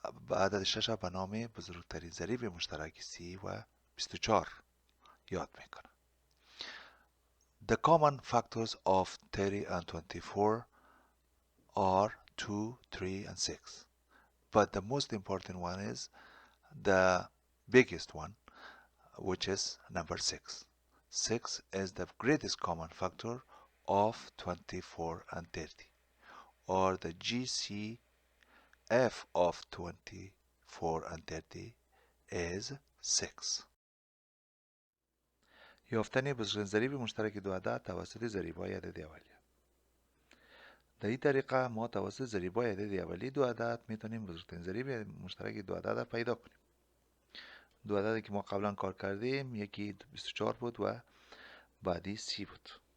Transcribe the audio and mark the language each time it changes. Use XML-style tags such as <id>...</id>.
<fa>عدد 6 به نام بزرگترین ضریب مشترک 30 و 24 یاد میکنه.</fa> <en>The common factors of 30 and 24 are 2, 3 and 6. But the most important one is the biggest one, which is number 6. 6 is the greatest common factor of 24 and 30, or the GCF of 24 and 30 is 6.</en> <fa>یافتن بزرگترین ضریب مشترک دو عدد توسط ضریب‌های عدد اولیه. در این طریقه ما توسط ضریب‌های عدد اولیه دو عدد میتونیم بزرگترین ضریب مشترک دو عدد را پیدا کنیم. دو عددی که ما قبلا کار کردیم، یکی 24 بود و بعدی 30 بود.</fa>